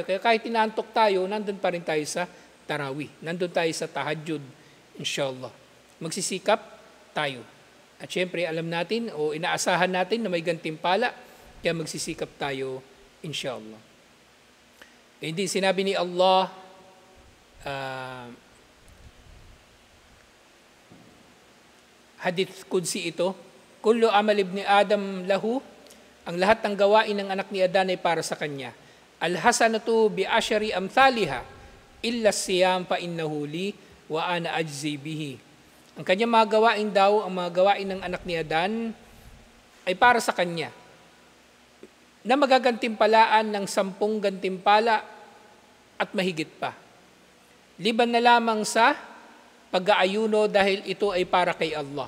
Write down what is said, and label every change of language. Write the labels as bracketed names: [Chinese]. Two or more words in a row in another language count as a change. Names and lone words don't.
[Filipino] Kaya kahit inaantok tayo, nandun pa rin tayo sa tarawih. Nandun tayo sa tahajjud, inshallah. Magsisikap tayo. At syempre, alam natin o inaasahan natin na may gantimpala, kaya magsisikap tayo, inshallah. Hindi, sinabi ni Allah, [Arabic] حديث قدسي [Filipino] ito, [Arabic] كل عمل ابن آدم له, [Filipino] ang lahat ng gawain ng anak ni Adan ay para sa kanya. [Arabic] الحسنة بعشر أمثالها إلا صيام فإنه لي وأنا أجزي به. [Filipino] Ang kanyang mga gawain daw, ang mga gawain ng anak ni Adan ay para sa kanya, na magagantimpalaan ng 10 gantimpala at mahigit pa. Liban na lamang sa pag-aayuno dahil ito ay para kay Allah.